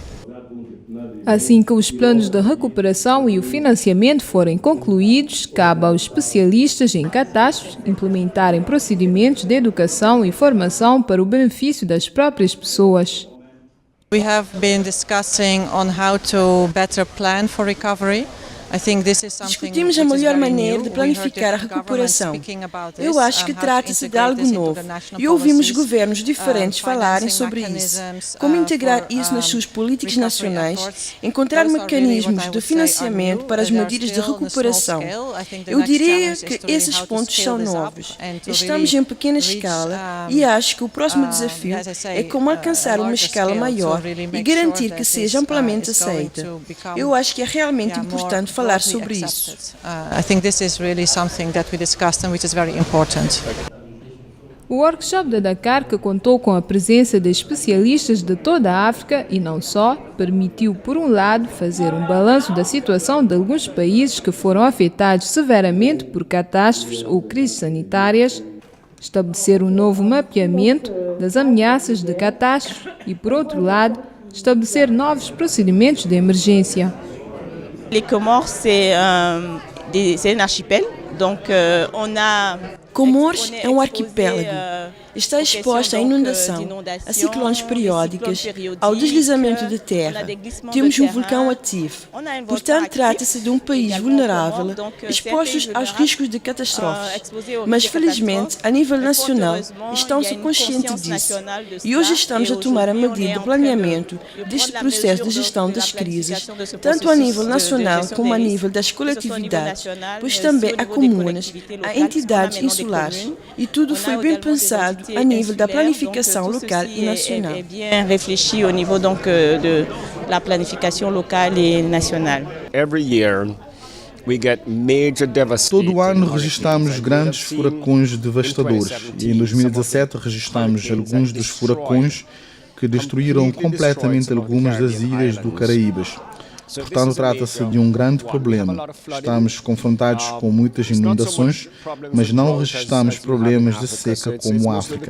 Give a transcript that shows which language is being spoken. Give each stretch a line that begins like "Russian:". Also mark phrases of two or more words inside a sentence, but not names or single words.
Portuguese: Assim que os planos de recuperação e o financiamento forem concluídos, cabe aos especialistas em catástrofes implementarem procedimentos de educação e formação para o benefício das próprias pessoas.
English: We have been discussing on how to better plan for recovery.
Portuguese: Discutimos a melhor maneira de planificar a recuperação. Eu acho que trata-se de algo novo e ouvimos governos diferentes falarem sobre isso. Como integrar isso nas suas políticas nacionais, encontrar mecanismos de financiamento para as medidas de recuperação. Eu diria que esses pontos são novos. Estamos em pequena escala e acho que o próximo desafio é como alcançar uma escala maior e garantir que seja amplamente aceita. Eu acho que é realmente importante falar sobre isso.
English: I think this is really something that we discussed and which is very important.
Portuguese: O workshop da Dakar, que contou com a presença de especialistas de toda a África e não só, permitiu, por um lado, fazer um balanço da situação de alguns países que foram afetados severamente por catástrofes ou crises sanitárias, estabelecer um novo mapeamento das ameaças de catástrofe e, por outro lado, estabelecer novos procedimentos de emergência.
French: Les Comores, c'est un archipel, donc on a...
Portuguese: Comores é um arquipélago. Está exposta à inundação, a ciclones periódicas, ao deslizamento de terra. Temos um vulcão ativo. Portanto, trata-se de um país vulnerável, exposto aos riscos de catástrofes. Mas, felizmente, a nível nacional, estão-se conscientes disso. E hoje estamos a tomar a medida de planeamento deste processo de gestão das crises, tanto a nível nacional como a nível das coletividades, pois também há comunas, há entidades insulares, e tudo foi bem pensado a nível da planificação local e nacional.
French: É bem réfléchi au niveau donc de la planification locale et nationale.
English: Every year
Portuguese: Todo ano registramos grandes furacões devastadores e em 2017 registramos alguns dos furacões que destruíram completamente algumas das ilhas do Caraíbas. Portanto, trata-se de um grande problema. Estamos confrontados com muitas inundações, mas não registramos problemas de seca como a África.